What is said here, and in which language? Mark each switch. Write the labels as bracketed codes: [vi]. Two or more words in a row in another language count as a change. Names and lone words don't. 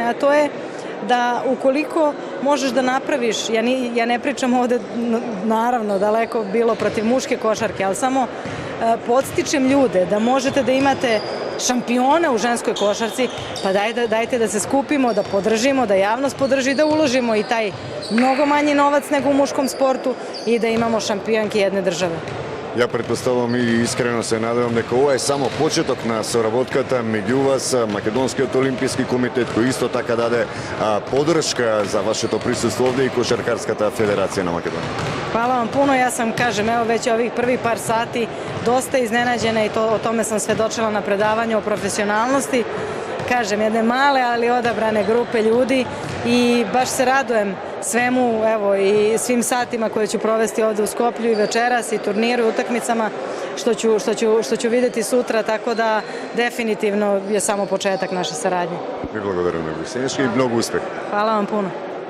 [sr] a to je da ukoliko možeš da napraviš, ja ne pričam ovde, naravno, daleko bilo protiv muške košarke, ali samo podstičem ljude da možete da imate šampiona u ženskoj košarci, pa dajte da se skupimo, da podržimo, da javnost podrži, da uložimo i taj mnogo manji novac nego u muškom sportu i da imamo šampionke jedne države. [mk] Ја претпоставувам и искрено се надевам дека ова е само почеток на соработката меѓу вас, Македонскиот олимписки комитет, кој исто така даде подршка за вашето присуство овде, и Кошаркарската федерација на Македонија. [sr] Hvala vam puno, ja sam, kažem, evo već ovih prvi par sati dosta iznenađena i o tome sam svedočila na predavanju o profesionalnosti. Kažem, jedne male, ali odabrane grupe ljudi, i baš se radujem svemu, evo, i svim satima koje ću provesti ovde u Skoplju i večeras, i turniru i utakmicama što ću videti sutra, tako da definitivno je samo početak naše saradnje. [mk] Ви благодарам, Сенешка, и многу успех. [sr] Hvala vam puno.